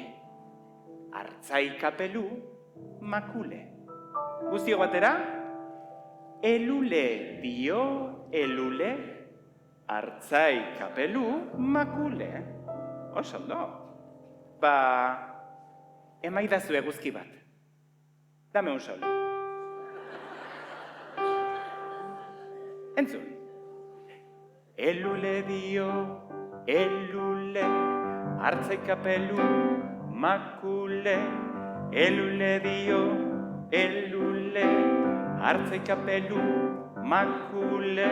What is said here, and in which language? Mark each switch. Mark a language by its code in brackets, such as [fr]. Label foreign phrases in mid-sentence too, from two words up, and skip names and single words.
[eu] Artzai kapelu, makule. Guztio batera? Elule dio, elule. Artzai kapelu, makule. Oso ondo. Emaidazu eguzki bat. [es] Dame un sol. [eu] Entzun. Elule dio, elule, artzai kapelu, makule. Elule dio, elule, artzai kapelu, makule.